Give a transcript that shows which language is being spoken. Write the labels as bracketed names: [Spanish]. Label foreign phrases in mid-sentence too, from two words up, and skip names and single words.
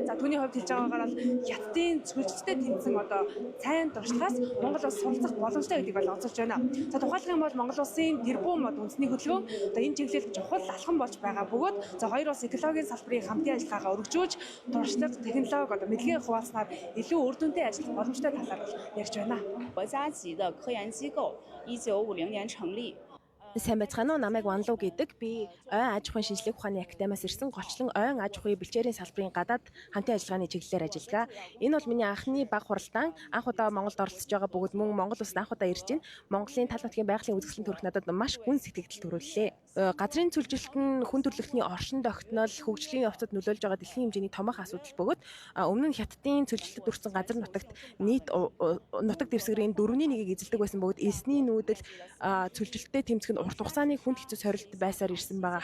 [Mongolian] За түүний хувьд хэлж байгаагаар бол Хятадын цөлчтэй тэмцэн одоо цайн туршлагаас Монгол улс суралцах боломжтой гэдгийг бол онцолж байна. За тухайлах юм бол Монгол улсын тэрбум үндэсний хөтөлбөр одоо энэ чиглэлд чухал алхам болж байгаа бөгөөд за хоёр улс экологийн салбарын хамтын ажиллагаагаа өргөжүүлж туршлага, технологи одоо мэдлэгийн хуваалцаар илүү үр дүнтэй ажиллах боломжтой талаар ярьж байна. [Chinese] 国家级的科研机构1950年成立。 [Mongolian] Сайн байцгаана уу? Намайг Ван Лу гэдэг. Би ойн аж ахуйн шинжлэх ухааны академиас ирсэн голчлон ойн аж ахуйн бэлчээрийн салбарын гадаад хамтын ажиллагааны чиглэлээр ажиллагаа. Энэ бол миний анхны баг хуралдаан. Анх удаа Монголд оролцож байгаа бөгөөд мөн Монгол улсад анх удаа ирж байна. Монголын тал нутгийн байгалийн үзэсгэлэн төрөх надад маш гүн сэтгэл төрүүллээ. газрын цөлжилт нь хүн төрөлхтний оршин тогтнол хөгжлийн явцад нөлөөлж байгаа дэлхийн хэмжээний томоохон асуудал бөгөөд өмнө нь хятадын цөлжилтэд өртсөн газар нутагт нийт нутаг дэвсгэрийн 4/1-ийг эзэлдэг байсан бөгөөд элсний нүүдэл цөлжилттэй тэмцэх нь урт хугацааны хүнд хэцүү сорилт байсаар ирсэн байгаа.